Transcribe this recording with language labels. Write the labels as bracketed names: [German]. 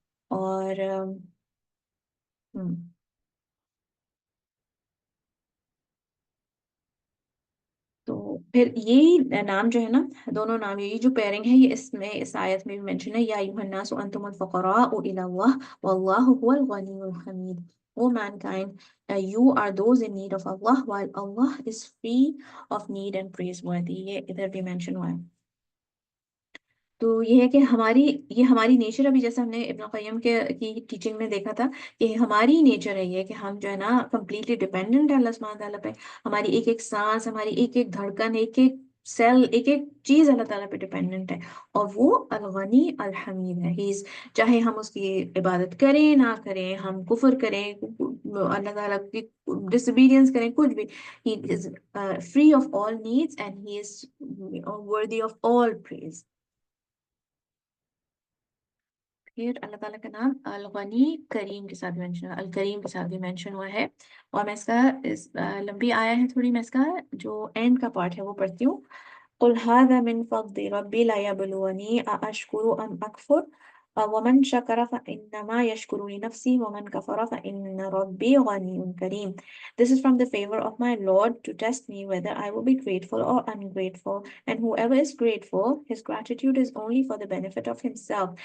[Urdu] اور تو پھر یہی نام جو ہے نا، دونوں نام یہی جو پیرنگ ہے، یہ اس آیت میں بھی مینشن ہے، [Arabic] یا ایھا الناس انتم الفقراء الی اللہ واللہ هو الغنی الحمید. [English] O mankind, you are those in need of Allah while Allah is free of need and praiseworthy. [Urdu] یہ ادھر بھی مینشن ہوا ہے. تو یہ ہے کہ ہماری نیچر، ابھی جیسے ہم نے ابن قیم کی ٹیچنگ میں دیکھا تھا کہ ہماری نیچر ہے یہ کہ ہم جو ہے نا کمپلیٹلی ڈیپینڈنٹ ہے اللہ سبحانہ تعالیٰ پہ. ہماری ایک ایک سانس، ہماری ایک ایک دھڑکن، ایک ایک سیل، ایک ایک چیز اللہ تعالیٰ پہ ڈیپینڈنٹ ہے، اور وہ الغنی الحمید ہے. چاہے ہم اس کی عبادت کریں نہ کریں، ہم کفر کریں، اللہ تعالیٰ کی ڈس اوبیڈینس کریں، کچھ بھی، [English] he is free of all needs and he is worthy of all praise. [Urdu] پھر اللہ تعالیٰ کا نام الغنی کریم کے ساتھ مینشن ہوا، الکریم کے ساتھ بھی مینشن ہوا ہے. اور میں اس کا لمبی آیا ہے تھوڑی، میں اس کا جو اینڈ کا پارٹ ہے وہ پڑھتی ہوں. [Arabic] قل هذا من فضل ربي ليبلوني أأشكر أم أكفر ومن شكر فإنما يشكر لنفسه ومن كفر فإن ربي غني كريم. [English] This is from the favor of my Lord to test me whether I will be grateful or ungrateful. And whoever is grateful, his gratitude is only for the benefit of himself.